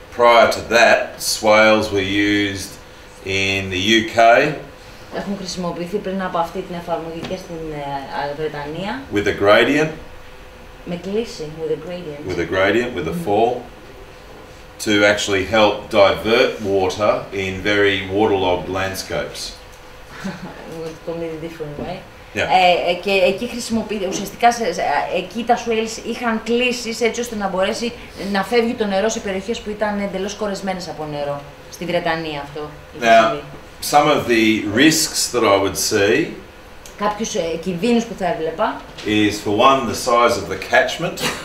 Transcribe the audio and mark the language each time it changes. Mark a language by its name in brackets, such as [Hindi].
[English] Prior to that, swales were used in the UK. [Greek] Έχουν χρησιμοποιηθεί πριν από αυτή την εφαρμογή και στην Βρετανία. [English] With a gradient. [Greek] Με κλίση, [English] with a gradient. With a gradient, with a fall. To actually help divert water in very waterlogged landscapes. Completely different, right? Yeah. [Greek] Και εκεί χρησιμοποιείται, ουσιαστικά εκεί τα swales είχαν κλίσεις έτσι ώστε να μπορέσει να φεύγει το νερό σε περιοχές που ήταν εντελώς κορεσμένες από νερό. Στη Βρετανία αυτό. [English] Now, some of the risks that I would see [Greek] κάποιους κινδύνους που θα έβλεπα [English] is for one the size of the catchment.